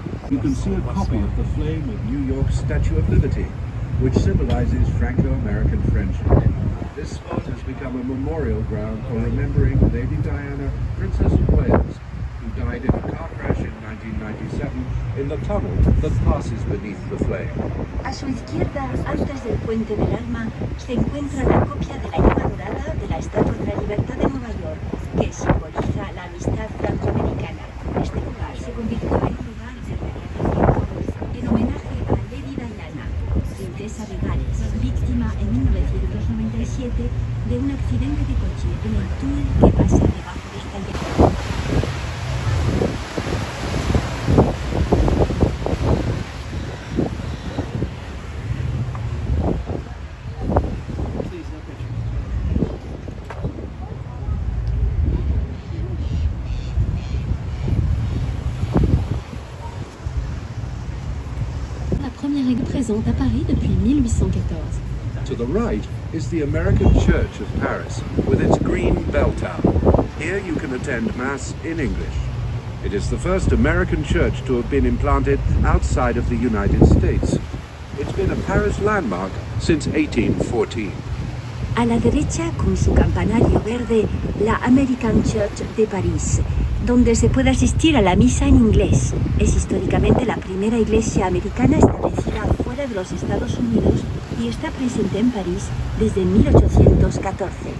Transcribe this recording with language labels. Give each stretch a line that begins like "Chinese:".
English: You can see a copy of the flame of New York's Statue of Liberty, which symbolizes Franco-American friendship. This spot has become a memorial ground for remembering Lady Diana, Princess of Wales, who died in a car crash in 1997 in the tunnel that passes beneath the flame.
Spanish: A su izquierda, antes del Puente del Alma, se encuentra la copia de la llama dorada de la Estatua de la Libertad de Nueva York, que simboliza la amistad franco-americana. Este lugar se convirtió en un lugar de reunión en homenaje a Lady Diana, princesa de Gales, víctima en 1997 de un accidente de coche en el túnel que pasa debajo de esta llama.
French: Présente à Paris depuis 1814.
English: To the right is the American Church of Paris, with its green bell tower. Here you can attend Mass in English. It is the first American church to have been implanted outside of the United States. It's been a Paris landmark since 1814.
Spanish: A la derecha, con su campanario verde, la American Church de París, donde se puede asistir a la misa en inglés. Es históricamente la primera iglesia americana establecida fuera de los Estados Unidos y está presente en París desde 1814.